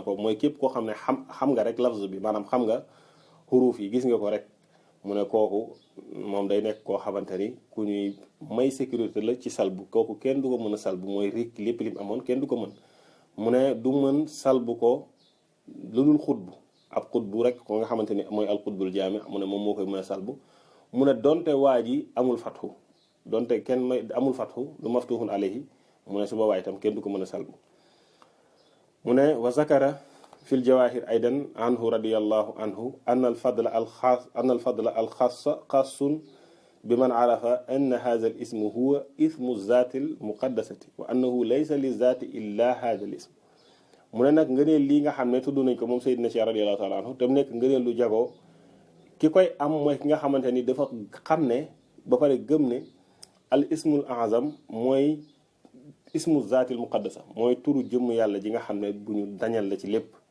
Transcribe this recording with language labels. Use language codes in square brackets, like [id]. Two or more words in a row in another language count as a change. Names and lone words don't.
[wo] ko mooy képp koo xam ne xam nga rek lafz bi maanaam xam nga xuruuf yi gis nga ko rek mu ne kooku moom day nekk koo xamante ni ku ñuy may sécurité la ci salbu kooku kenn du ko mën a salbu mooy rik lépp lim amoon kenn du ko mën mu ne du mën salbu ko lu dul xutbu ab xutbu rek ko nga xamante ni mooy [ar] القطب الجامع [wo] mu ne moom moo koy mën a salbu mu ne donte waa ji amul fatxu donte kenn may amul fatxu lu [ar] مفتوح عليه [wo] mu ne su boobaa itam kenn du ko mën a salbu mu ne [ar] وذكر في الجواهر أيضا عنه رضي الله عنه أن الفضل الخاص خاص بمن عرف أن هذا الاسم هو اسم ذات المقدسة وأنه ليس للذات إلا هذا الاسم [wo] mu ne nag ngëneel lii nga xam ne tudd nañ ko moom Seydina Cheikh [ar] رضي الله تعالى عنه [wo] te mu nekk ngëneel lu jagoo ki koy am mooy ki nga xamante ni dafa xam ne ba pare gëm ne [ar] الاسم الأعظم [wo] mooy [ar] اسم الذات المقدسة [wo] mooy turu jëmm yàlla ji nga xam ne bu ñu dañal la ci lépp